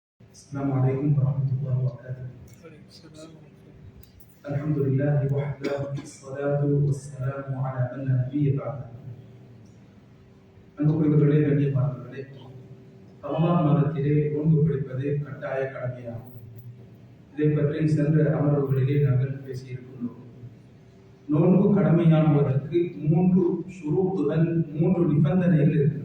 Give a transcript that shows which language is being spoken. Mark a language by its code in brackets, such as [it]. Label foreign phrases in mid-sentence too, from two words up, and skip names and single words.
[ar] السلام عليكم ورحمة الله وبركاته. الحمد لله وحده والصلاة والسلام على من لا نبي بعده. [ta] அன்புக்குரியவர்களே, கண்ணியமானவர்களே, ரமலான் மாதத்திலே நோன்பு பிடிப்பது கட்டாய கடமையாகும். இதை பற்றி சென்ற அமர்வுகளிலே நாங்கள் பேசியிருக்கின்றோம். நோன்பு கடமையாகுவதற்கு மூன்று நிபந்தனைகள் இருக்கின்றன.